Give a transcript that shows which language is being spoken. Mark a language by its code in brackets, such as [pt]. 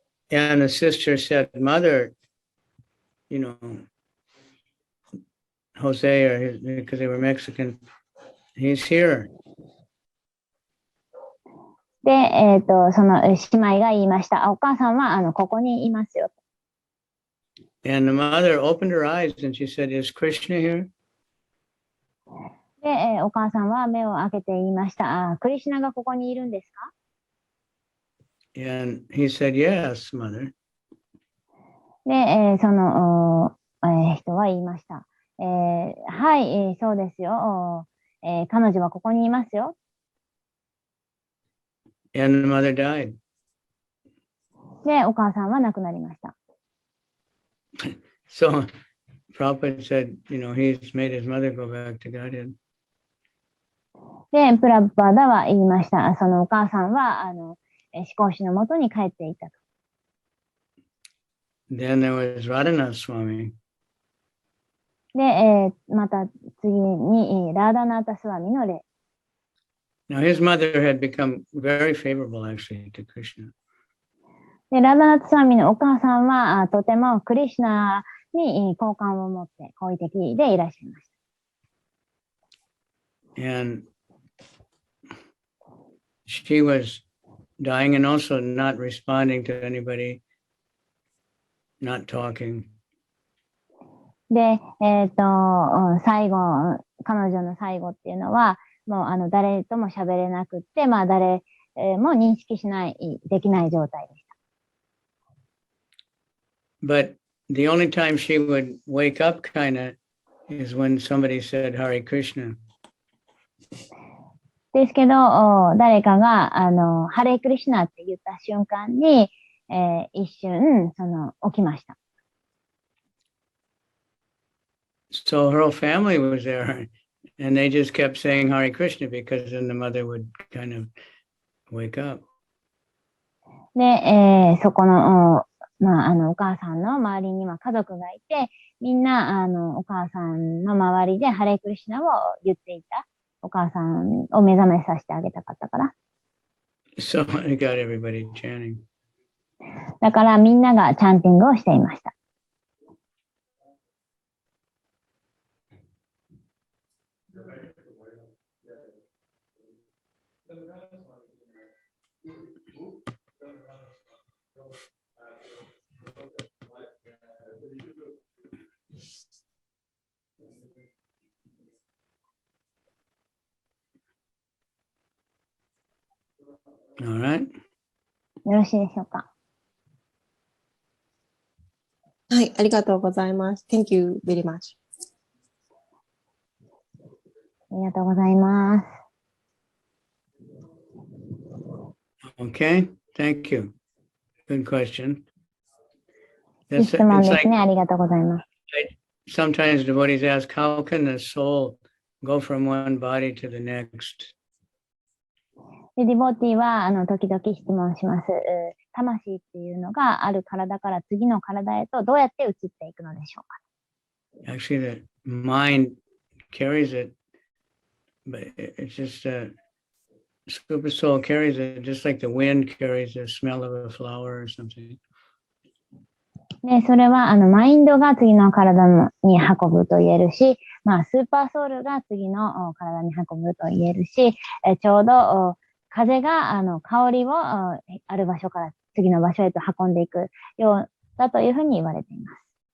[en] And the sister said, "Mother, Jose, or because they were Mexican, he's here." [ja] で、その姉妹が言いました。お母さんは、ここにいますよ。 [en] And the mother opened her eyes and she said, "Is Krishna here?" [ja] で、お母さんは目を開けて言いました。クリシュナがここにいるんですか？ [en] And he said, "Yes, mother." [ja] で、その、人は言いました。はい、そうですよ。彼女はここにいますよ。 [en] And the mother died. [ja] で、お母さんは亡くなりました。 [en] So Prabhupada said, he's made his mother go back to Godhead. [ja] で、プラブパダは言いました。そのお母さんは、思考主のもとに帰っていたと。 [en] Then there was Radhanath Swami. [ja] で、また次に、ラーダナータスワミの例。 [en] Now his mother had become very favorable actually to Krishna. [ja] で、ラーダナータスワミのお母さんは、とてもクリシュナに好感を持って好意的でいらっしゃいました。 [en] And she was dying and also not responding to anybody, not talking. [ja] で、最後、彼女の最後っていうのは、もう誰とも喋れなくって、まあ誰も認識できない状態でした。 [en] But the only time she would wake up kind of is when somebody said Hare Krishna. [ja] ですけど、誰かが、ハレークリシュナって言った瞬間に、一瞬、起きました。 [en] So her whole family was there and they just kept saying Hare Krishna because then the mother would kind of wake up. [ja] で、そこの、まあ、お母さんの周りには家族がいて、みんな、お母さんの周りでハレークリシュナを言っていた。お母さんを目覚めさせてあげたかったから。 [en] So it got everybody chanting. [ja] だからみんながチャンティングをしていました。 [en] All right. [ja] よろしいでしょうか。はい、ありがとうございます。 [en] Thank you very much. [ja] ありがとうございます。 [en] Okay. Thank you. Good question. [ja] いい質問ですね。ありがとうございます。 [en] Sometimes devotees ask, how can the soul go from one body to the next? [ja] で、ディボティは、時々質問します。魂っていうのがある体から次の体へとどうやって移っていくのでしょうか。 [en] Actually, the mind carries it, but it's just super soul carries it, just like the wind carries the smell of a flower or something. [ja] で、それは、マインドが次の体に運ぶと言えるし、まあ、スーパーソウルが次の体に運ぶと言えるし、ちょうど風が香りをある場所から次の場所へと運んでいくようだというふうに言われています。